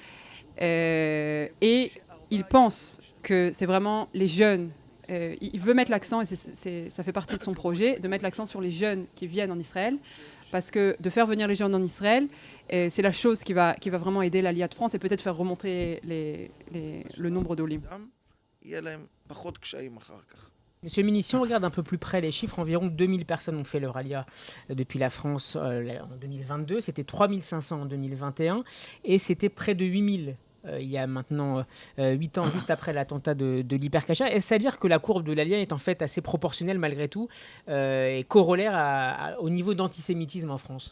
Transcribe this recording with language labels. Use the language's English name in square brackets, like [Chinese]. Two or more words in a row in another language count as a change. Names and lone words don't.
[French] Et il pense que c'est vraiment les jeunes. Il veut mettre l'accent, et ça fait partie de son projet, de mettre l'accent sur les jeunes qui viennent en Israël, parce que de faire venir les jeunes en Israël, c'est la chose qui va vraiment aider l'Aliyah de France et peut-être faire remonter le nombre d'Olim. [Hebrew] יהיה להם פחות קשיים אחר כך. [French] Monsieur le ministre, si on regarde un peu plus près les chiffres, environ 2000 personnes ont fait leur Aliyah depuis la France en 2022. C'était 3500 en 2021 et c'était près de 8000 il y a maintenant 8 ans, juste après l'attentat de l'Hyper-Cacher. Est-ce à dire que la courbe de l'Aliyah est en fait assez proportionnelle malgré tout et corollaire au niveau d'antisémitisme en France?